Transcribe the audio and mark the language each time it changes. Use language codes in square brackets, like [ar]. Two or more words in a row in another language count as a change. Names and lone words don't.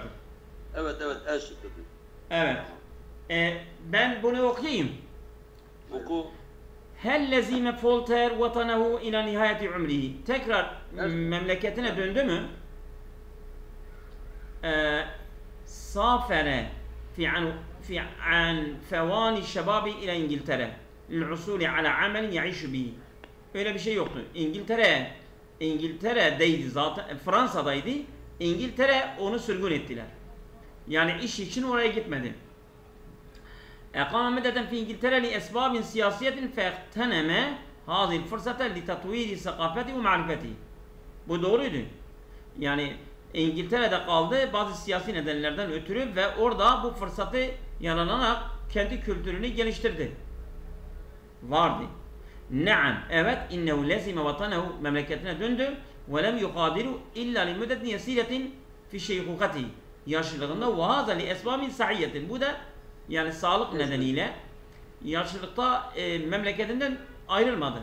[tr] Evet, şıkkıdır. Evet. Ben bunu okuyayım. Oku. [ar] هل لزم Voltaire وطنه إلى نهاية عمره. [tr] Tekrar memleketine döndü mü? [ar] سافر في عن فوان الشباب إلى İngiltere للحصول على عمل يعيش به. [tr] Öyle bir şey yoktu. İngiltere'deydi zaten, Fransa'daydı. İngiltere onu sürgün ettiler. Yani iş için oraya gitmedi. [ar] اقام مدة في إنجلترا لأسباب سياسية فاغتنم هذه الفرصة لتطوير ثقافته ومعرفته. [tr] Bu doğruydu. Yani İngiltere'de kaldı bazı siyasi nedenlerden ötürü ve orada bu fırsatı yararlanarak kendi kültürünü geliştirdi. Vardı. [ar] Naam, evet, إنه لزم وطنه, [tr] memleketine döndü [ar] ولم يغادر إلا لمدة يسيرة في شيخوخته, yaşlılığında وهذا لأسباب صحية, [tr] bu da yani sağlık nedeniyle yaşlılıkta memleketinden ayrılmadı.